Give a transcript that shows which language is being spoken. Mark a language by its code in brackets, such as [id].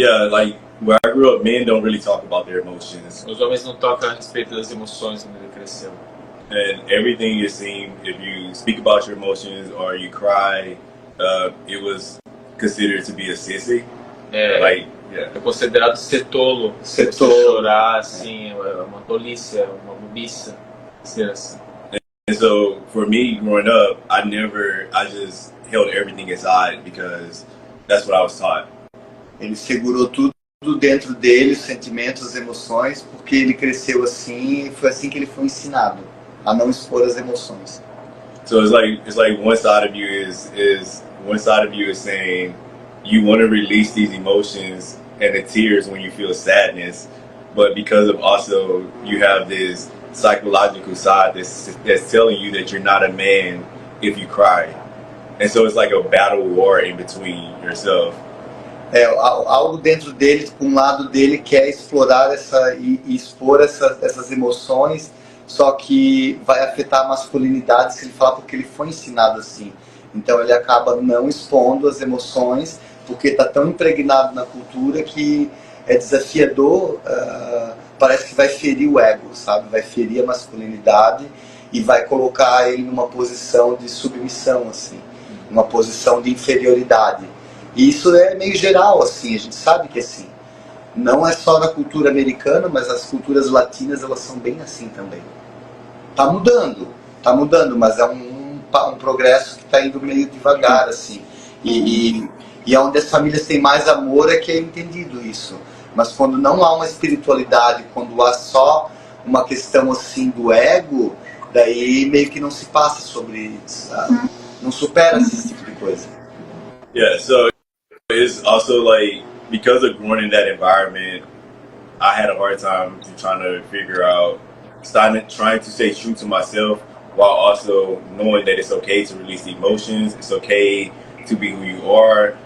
[en] Like where I grew up, men don't really talk about their emotions. [pt] Os homens não tocam a respeito das emoções quando ele cresceu. [en] And everything you seem, if you speak about your emotions or you cry, it was considered to be a sissy. [pt] É considerado ser tolo. Ser se tolo. Você chorar, assim, é uma tolice, é uma bobiça. Ser assim. [en] And so for me growing up, I just held everything inside because that's what I was taught. [pt] Ele segurou tudo dentro dele, os sentimentos, as emoções, porque ele cresceu assim e foi assim que ele foi ensinado a não expor as emoções. [en] So it's like one side of you is saying you want to release these emotions and the tears when you feel sadness, but because of also you have this psychological side that's telling you that you're not a man if you cry, and so it's like a battle war in between yourself. [pt] Algo dentro dele, tipo, um lado dele quer explorar e expor essas emoções, só que vai afetar a masculinidade se ele falar porque ele foi ensinado assim. Então ele acaba não expondo as emoções porque está tão impregnado na cultura que é desafiador, parece que vai ferir o ego, sabe? Vai ferir a masculinidade e vai colocar ele numa posição de submissão, assim, uma posição de inferioridade. E isso é meio geral, assim, a gente sabe que é assim. Não é só na cultura americana, mas as culturas latinas, elas são bem assim também. Tá mudando, mas é um progresso que está indo meio devagar, assim. E onde as famílias têm mais amor é que é entendido isso. Mas quando não há uma espiritualidade, quando há só uma questão assim do ego, daí meio que não se passa sobre isso, sabe? Não supera esse tipo de coisa. [en] Yeah, so it's also like because of growing in that environment, I had a hard time trying to figure out, trying to stay true to myself while also knowing that it's okay to release the emotions, it's okay to be who you are.